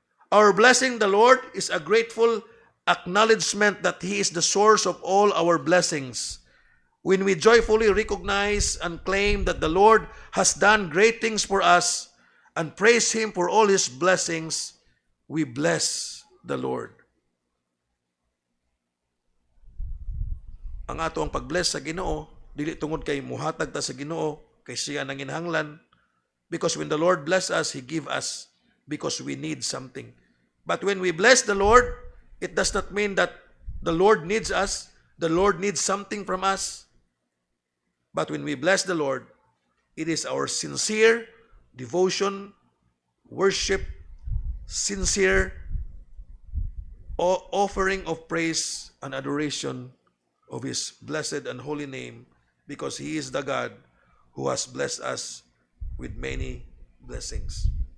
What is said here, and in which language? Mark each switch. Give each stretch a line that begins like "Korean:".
English: Our blessing the Lord is a grateful acknowledgement that He is the source of all our blessings. When we joyfully recognize and claim that the Lord has done great things for us and praise Him for all His blessings, we bless the Lord.
Cebuano: Ang ato ang pag-bless sa Ginoo, dili tungod kay muhatag ta sa Ginoo, kay siya nanginhanglan.
English: Because when the Lord bless us, He give us because we need something. But when we bless the Lord, it does not mean that the Lord needs us, the Lord needs something from us. But when we bless the Lord, it is our sincere devotion, worship, sincere offering of praise and adoration of His blessed and holy name, because He is the God who has blessed us with many blessings.